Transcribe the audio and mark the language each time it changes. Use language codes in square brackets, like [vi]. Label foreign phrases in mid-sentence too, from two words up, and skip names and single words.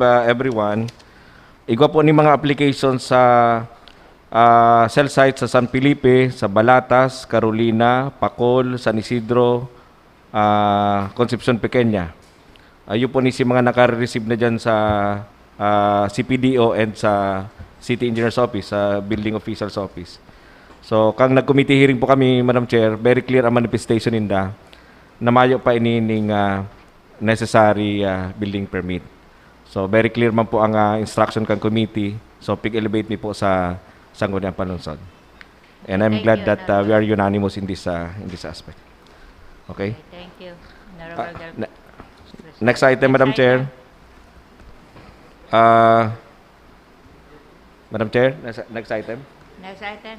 [en] everyone, [bik] igwa po ni mga applications sa cell sites sa San Felipe, sa Balatas, Carolina, Pacol, San Isidro, Concepcion Pequeña. Ayun po ni si mga naka-receive na dyan sa CPDO and sa City Engineer's Office, sa Building Official's Office. So, kang nag- [en] committee hearing [bik] po kami, Madam Chair, [en] very clear [bik] ang manifestation ninda na mayo pa inining [en] necessary building permit. [bik] So, [en] very clear [bik] man po ang instruction kang committee. So, pig-elevate mi po sa Sangguniang Palunsod. [en] And I'm glad that we are unanimous in this aspect. Okay? Thank you. Honorable Del- Next item, Madam Chair. Madam Chair, next item. Next item.